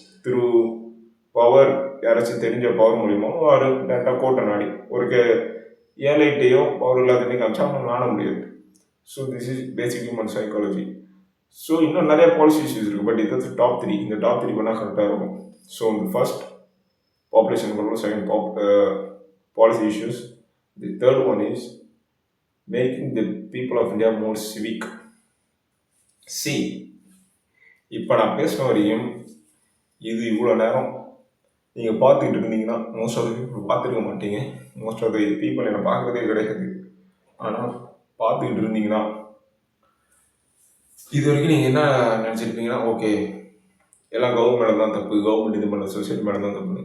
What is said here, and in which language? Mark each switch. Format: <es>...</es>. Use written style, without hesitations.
<ta>திரு power, யாராச்சும் தெரிஞ்ச power மூலியமோ ஒரு டேரெக்டாக கோட்டை நாடி ஒரு ஏழைட்டையோ பவர் இல்லாதே காமிச்சா அவன் நாட முடியாது.</ta> <en>So this is basic human psychology.</en> <ta>So இன்னும் நிறைய பாலிசி இஷ்யூஸ் இருக்குது. பட் இது டாப் 3. இந்த டாப் 3 பண்ணால் கரெக்டாக இருக்கும். ஸோ இந்த first population control, second</ta> <en>policy issues. The third one is making the people of India more civic.</en> <ta>See, இப்போ நான் பேசின வரையும் இது இவ்வளோ நேரம் நீங்கள் பார்த்துக்கிட்டு இருந்தீங்கன்னா</ta> <en>most of the people</en> <ta>பார்த்துருக்க மாட்டீங்க.</ta> <en>most of the people</en> <ta>என்னை பார்க்குறதே கிடையாது. ஆனால் பார்த்துக்கிட்டு இருந்தீங்கன்னா இது வரைக்கும் நீங்கள் என்ன நினச்சிருப்பீங்கன்னா, ஓகே எல்லாம் கவர்மெண்ட் மேலே தான் தப்பு, கவர்மெண்ட் இது பண்ண சொசைட்டி மேலே தான் தப்பு.</ta>